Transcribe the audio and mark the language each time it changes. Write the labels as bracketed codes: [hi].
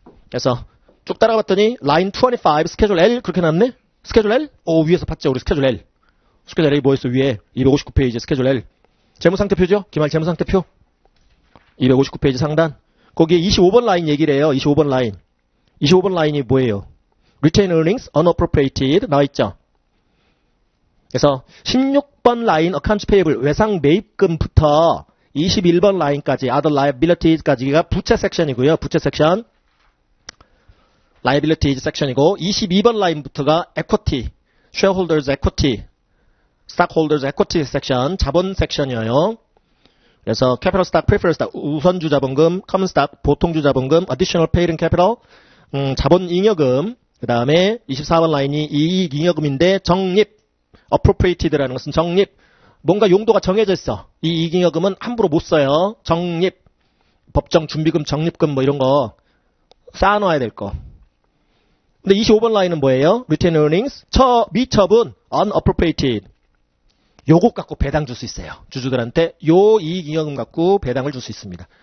[ko] 그래서 쭉 따라가봤더니 line 25 스케줄 L 그렇게 나왔네? 스케줄 L? 위에서 봤죠? 우리 스케줄 L. 스케줄 L이 뭐였어? 위에 259페이지 스케줄 L. 재무상태표죠? 기말 재무상태표. 259페이지 상단. 거기에 25번 라인 얘기를 해요. 25번 라인. 25번 라인이 뭐예요? [en] Retained earnings unappropriated 나와있죠. [ko] 그래서 16번 라인 accounts payable 외상 매입금부터 21번 라인까지 other liabilities까지가 부채 섹션이고요. 부채 섹션. liabilities 섹션이고 22번 라인부터가 equity, shareholders equity, stockholders equity 섹션, 자본 섹션이에요. 그래서 capital stock, preferred stock, 우선주 자본금, common stock, 보통주 자본금, additional paid in capital, 자본 잉여금, 그 다음에 24번 라인이 이익 잉여금인데 적립, appropriated라는 것은 적립, 뭔가 용도가 정해져 있어. 이 이익 잉여금은 함부로 못 써요. 적립, 법정 준비금, 적립금 이런 거 쌓아놔야 될 거. 근데 25번 라인은 뭐예요? [en] retained earnings, 미처분, unappropriated. [ko] 요것 갖고 배당 줄 수 있어요. 주주들한테 요 이익 잉여금 갖고 배당을 줄 수 있습니다.